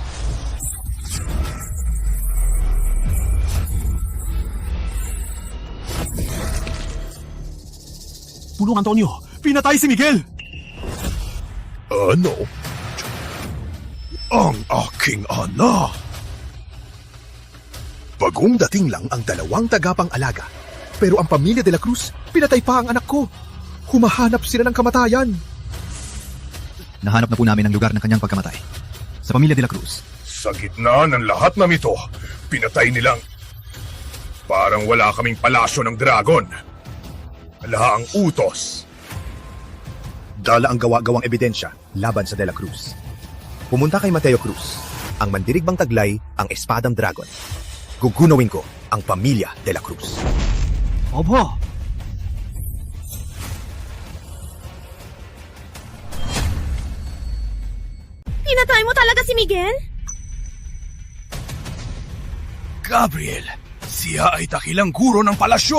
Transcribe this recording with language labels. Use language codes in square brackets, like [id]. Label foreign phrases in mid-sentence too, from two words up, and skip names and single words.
[tl] Pulong Antonio, pinatay si Miguel! Ano? Ang aking anak! Bagong dating lang ang dalawang tagapang-alaga. Pero ang pamilya de la Cruz, pinatay pa ang anak ko. Humahanap sila ng kamatayan. Nahanap na po namin ang lugar ng kanyang pagkamatay. Sa pamilya de la Cruz. Sa gitna ng lahat ng ito, pinatay nilang... Parang wala kaming palasyo ng dragon. Wala ang utos. Dala ang gawa-gawang ebidensya laban sa de la Cruz. Pumunta kay Mateo Cruz, ang mandirigbang taglay, ang Espadang Dragon. Gugunawin ko ang pamilya de la Cruz. Opo. Pinatay mo talaga si Miguel? Gabriel, siya ay dakilang guro ng palasyo.